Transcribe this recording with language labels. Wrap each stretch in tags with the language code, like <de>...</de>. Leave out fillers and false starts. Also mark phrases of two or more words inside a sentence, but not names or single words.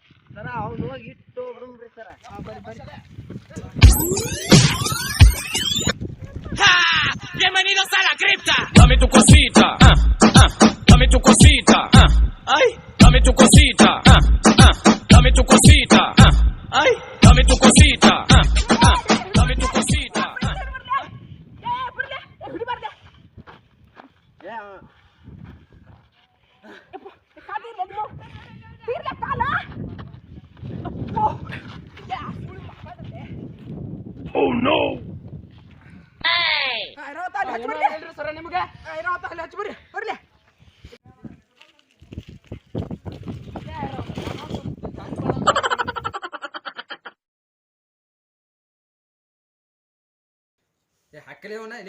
<kn>ಸರ ಅವ್ನು ಹೋಗಿ ಇಟ್ಟು ಬಿಡ್ರಿ ಸರ.</kn> <es>Bienvenidos a la cripta. Dame tu cosita, dame tu cosita, ay, dame tu cosita, dame tu cosita, ay, dame tu cosita, dame tu cosita.</es> <en>Oh no!</en> <kn>ಹೇಳ್ರಿ ಸರ ನಿಮ್ಗೆ ಅಲ್ಲಿ ಹಚ್ಬಿಡ್ರಿ ಬರ್ಲಿ ಹಾಕಲೇ ಅವನ ಲೇ</kn>